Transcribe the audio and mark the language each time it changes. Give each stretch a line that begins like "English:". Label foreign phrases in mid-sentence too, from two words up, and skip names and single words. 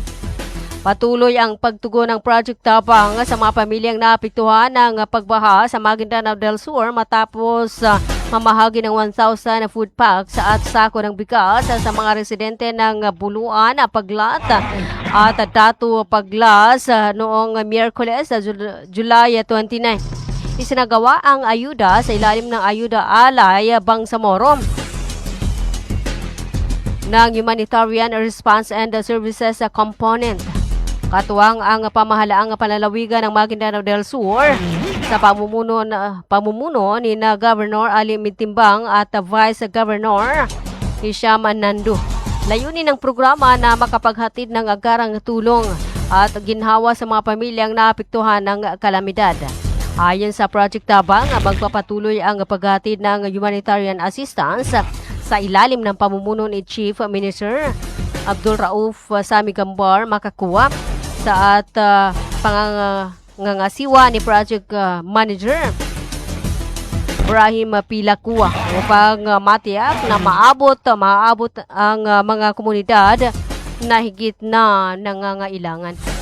Filipino: Patuloy ang pagtugon ng Project Tabang sa mga pamilyang naapektuhan ng pagbaha sa Maguindanao del Sur matapos mamahagi ng 1,000 food packs at sako ng bigas sa mga residente ng Buluan, Paglat at Dato Paglas noong Miyerkules, July 29. Isinagawa ang ayuda sa ilalim ng Ayuda Alay Bangsamoro ng Humanitarian Response and Services Component. Katuwang ang pamahalaang panlalawigan ng Maguindanao del Sur sa pamumuno ni na Governor Ali Mintimbang at Vice Governor Hisham Nando. Layunin ng programa na makapaghatid ng agarang tulong at ginhawa sa mga pamilyang naapektuhan ng kalamidad. Ayon sa Project Tabang, magpapatuloy ang paghatid ng
English: humanitarian assistance
Filipino: sa ilalim ng pamumuno ni Chief Minister Abdul Rauf Sami Gambar Makakuwa sa at pangangasiwa ni Project Manager Ibrahim Pilakua upang matiyak na maabot ang mga komunidad na higit na nangangailangan.